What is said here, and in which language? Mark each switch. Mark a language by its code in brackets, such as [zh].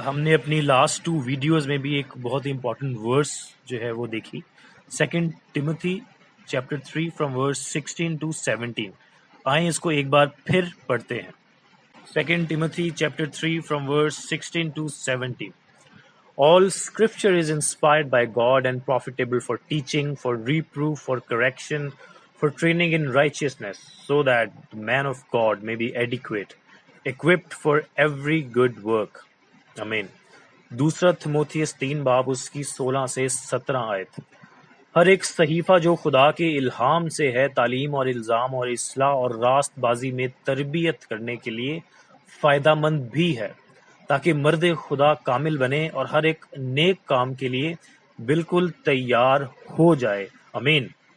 [hi] हमने अपनी last 2 videos में भी एक बहुत ही इंपॉर्टेंट वर्स जो है वो देखी, 2 Timothy chapter 3 from verse 16 to 17। आए इसको एक बार फिर पढ़ते हैं। 2 Timothy chapter 3 from verse 16 to 17। [en] All scripture is inspired by God and profitable for teaching, for reproof, for correction, for training in righteousness, so that the man of God may be adequate, equipped for every good work. [hi] आमीन। दूसरा थिमोथियस 3 बाब उसकी 16 से 17 आयत। हर एक सहीफा जो खुदा के इल्हाम से है, तालीम और इल्ज़ाम और इस्लाह और रास्तबाजी में तरबियत करने के लिए फ़ायदामंद भी है, ताकि मर्द खुदा कामिल बने और हर एक नेक काम के लिए बिल्कुल तैयार हो जाए। आमीन।